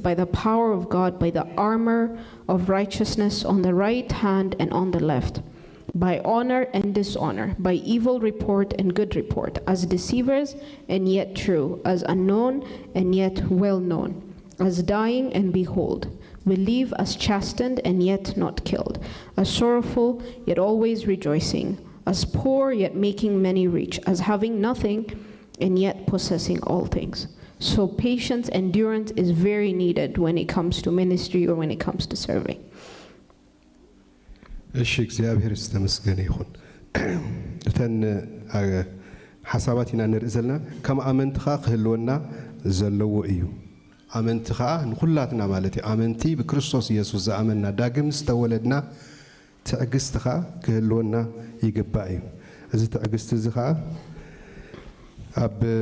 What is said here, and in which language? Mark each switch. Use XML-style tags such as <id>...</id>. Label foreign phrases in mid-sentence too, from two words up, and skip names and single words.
<en>by the power of God, by the armor of righteousness on the right hand and on the left, by honor and dishonor, by evil report and good report, as deceivers and yet true, as unknown and yet well known, as dying and behold, we live, as chastened and yet not killed, as sorrowful yet always rejoicing, as poor yet making many rich, as having nothing and yet possessing all things." So patience, endurance is very needed when it comes to ministry or when it comes to serving.</en> <ti>እሺ እግዚአብሔር ይመስገን ይሁን። እተን ሓሳባት ኢና ንርኢ ዘለና ከም ኣመንቲኻ ክህልወና ዘለዎ እዩ። ኣመንቲኻ ንኹላትና ማለት እዩ። ኣመንቲ ብክርስቶስ ኢየሱስ ዝኣመንና ዳግም ዝተወለድና ትዕግስትኻ ክህልወና ይግባእ እዩ። እዚ ትዕግስቲ እዚ ከዓ ኣብ</ti>